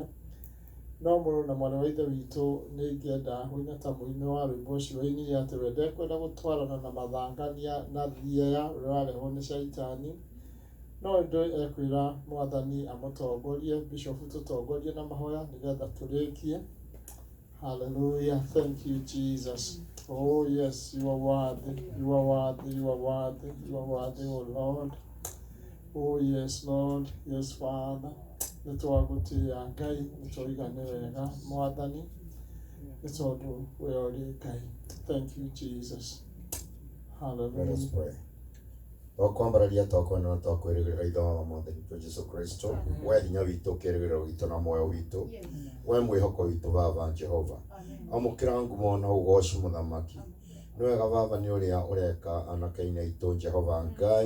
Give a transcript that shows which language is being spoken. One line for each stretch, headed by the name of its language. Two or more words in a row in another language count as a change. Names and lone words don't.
Kikuyu: No mũrũ na mwarĩ wa ithe witũ nĩ ingĩenda ũine ta mũini wa rwĩmbo ũcio wainire atĩ we ndekwenda gũtwarana na mathangania na thieya ũrĩa warehwo nĩ caitani, no ndĩ ekwĩra Mwathani amũtongorie, Bishop tũtongorie na mahoya nĩgetha tũrĩkie.
English: Hallelujah. Thank you, Jesus. Oh yes, you are worthy, you are worthy, you are worthy, you are worthy, oh Lord. Oh yes, Lord, yes, Father.
Kikuyu: Nĩtwagũtĩĩa Ngai, nĩtwaigane wega Mwathani, nĩ tondũ we ũrĩ Ngai.
English: Thank you, Jesus. Hallelujah. Let us pray.
Kikuyu: Okwambararia twakwenda twakwirigirira itho wa Mwathani witũ Jesu Kristo we hinya witũ kĩrĩgĩrĩro gitũ na muoyo witũ we mwĩhoko witũ Baba Jehova amũkĩra ngumo na ũgooci mũthamaki nĩ wega Baba nĩ ũrĩa ũreka anake-inĩ aitũ Jehova Ngai